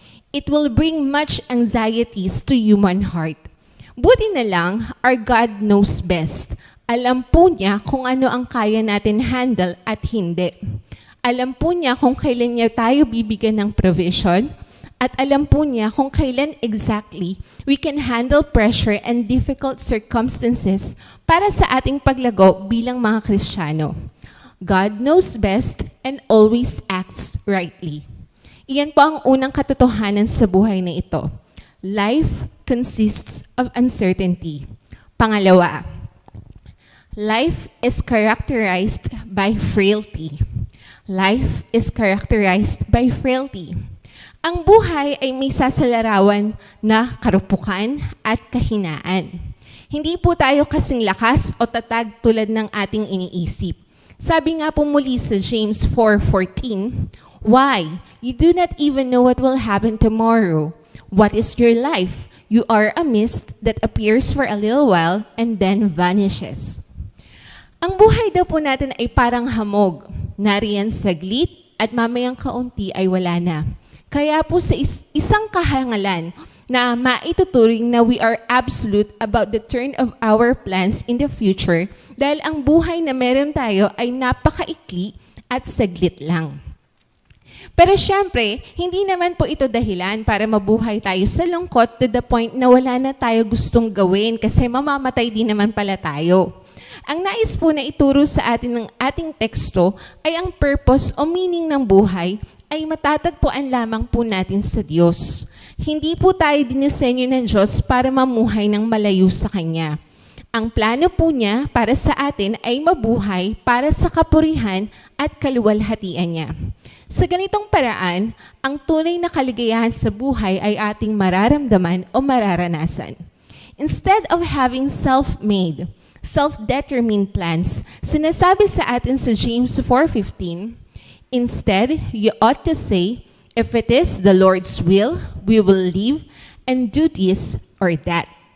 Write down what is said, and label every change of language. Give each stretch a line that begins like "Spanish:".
English: It will bring much anxieties to human heart.
Filipino: Buti na lang,
English: our God knows best.
Filipino: Alam po niya kung ano ang kaya natin handle at hindi. Alam po niya kung kailan niya tayo bibigyan ng provision at alam po niya kung kailan exactly
English: we can handle pressure and difficult circumstances
Filipino: para sa ating paglago bilang mga Kristiyano.
English: God knows best and always acts rightly.
Filipino: Iyan po ang unang katotohanan sa buhay na ito.
English: Life consists of uncertainty.
Filipino: Pangalawa,
English: life is characterized by frailty. Life is characterized by frailty.
Filipino: Ang buhay ay may sasalarawan na karupukan at kahinaan. Hindi po tayo kasing lakas o tatag tulad ng ating iniisip. Sabi nga po muli sa James 4:14,
English: why? You do not even know what will happen tomorrow. What is your life? You are a mist that appears for a little while and then vanishes.
Filipino: Ang buhay daw po natin ay parang hamog. Nariyan saglit at mamayang kaunti ay wala na. Kaya po sa isang kahangalan na maituturing na
English: we are absolute about the turn of our plans in the future
Filipino: dahil ang buhay na meron tayo ay napakaikli at saglit lang. Pero syempre, hindi naman po ito dahilan para mabuhay tayo sa lungkot
English: to the point
Filipino: na wala na tayo gustong gawin kasi mamamatay din naman pala tayo. Ang nais po na ituro sa atin ng ating teksto ay ang purpose o meaning ng buhay ay matatagpuan lamang po natin sa Diyos. Hindi po tayo dinisenyo ng Diyos para mamuhay ng malayo sa Kanya. Ang plano po niya para sa atin ay mabuhay para sa kapurihan at kaluwalhatian niya. Sa ganitong paraan, ang tunay na kaligayahan sa buhay ay ating mararamdaman o mararanasan.
English: Instead of having self-made, self-determined plans,
Filipino: sinasabi sa atin sa James 4:15,
English: instead, you ought to say, if it is the Lord's will, we will live and do this or that.